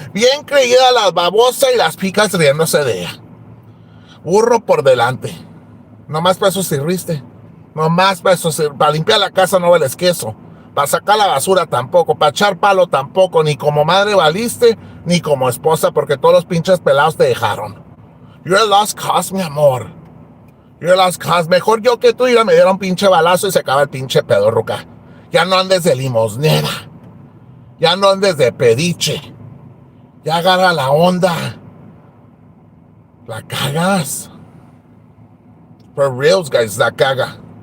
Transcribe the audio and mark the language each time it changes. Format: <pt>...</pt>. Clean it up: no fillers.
<es>Bien creída la babosa y las Peacocks riéndose de ella. Burro por delante. Nomás para eso sirviste. Nomás para eso sirviste. Para limpiar la casa no vales queso. Para sacar la basura tampoco. Para echar palo tampoco. Ni como madre valiste, ni como esposa, porque todos los pinches pelados te dejaron.</es> <en>You're a lost cause, mi amor. You're a lost cause.</en> <es>Mejor yo que tú, ya me dieron pinche balazo y se acaba el pinche pedo, ruca. Ya no andes de limosnera. Ya no andes de pediche. Ya agarra la onda. La cagas.</es> <en>For reals, guys,</en> <es>la caga.</es>